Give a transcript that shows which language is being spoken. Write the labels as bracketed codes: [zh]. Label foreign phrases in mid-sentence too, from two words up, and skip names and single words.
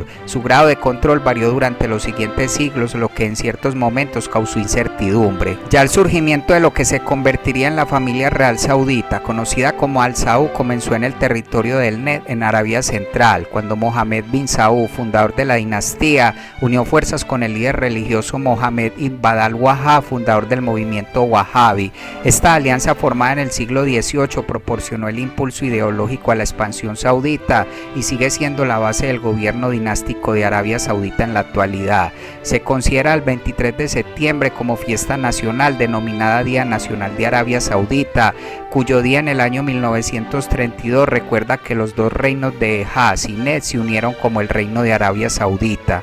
[es] Su grado de control varió durante los siguientes siglos, lo que en ciertos momentos causó incertidumbre. Ya el surgimiento de lo que se convertiría en la familia real saudita, conocida como Al Saud, comenzó en el territorio del Ned, en Arabia Central, cuando Mohammed bin Saud, fundador de la dinastía, unió fuerzas con el líder religioso Mohammed ibn al-Wahhab, fundador del movimiento Wahhabi. Esta alianza, formada en el siglo XVIII, proporcionó el impulso ideológico a la expansión saudita y sigue siendo la base del gobierno dinástico de Arabia Saudita en la actualidad. Se considera el 23 de septiembre como fiesta nacional denominada Día Nacional de Arabia Saudita, cuyo día en el año 1932 recuerda que los dos reinos de Haz y Ned se unieron como el Reino de Arabia Saudita.